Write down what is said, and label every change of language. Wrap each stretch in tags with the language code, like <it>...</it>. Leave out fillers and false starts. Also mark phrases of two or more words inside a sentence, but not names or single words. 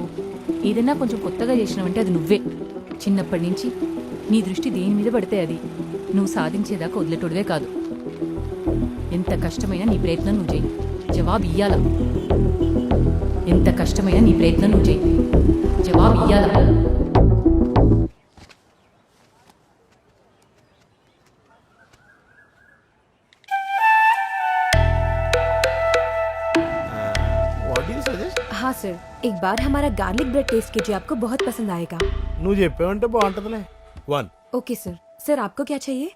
<te>ఏదైనా కొంచెం కొత్తగా చేసినావంటే అది నువ్వే. చిన్నప్పటి నుంచి నీ దృష్టి దేని మీద పడితే అది నువ్వు సాధించేదాకా వదిలేటోడివే కాదు. ఎంత కష్టమైనా నీ ప్రయత్నం నువ్వు చేయి. జవాబు ఇయ్యాల. ఎంత కష్టమైనా నీ ప్రయత్నం నువ్వు చేయి. జవాబు ఇయ్యాల.</te> <hi>हाँ सर, एक बार हमारा</hi> <en>garlic bread</en> <hi>टेस्ट कीजिए, आपको बहुत पसंद आएगा.</hi> <te>నువ్వు చెప్పావంటే బాగుంటదిలే. 1</te> <hi>ओके सर. सर आपको क्या चाहिए?</hi>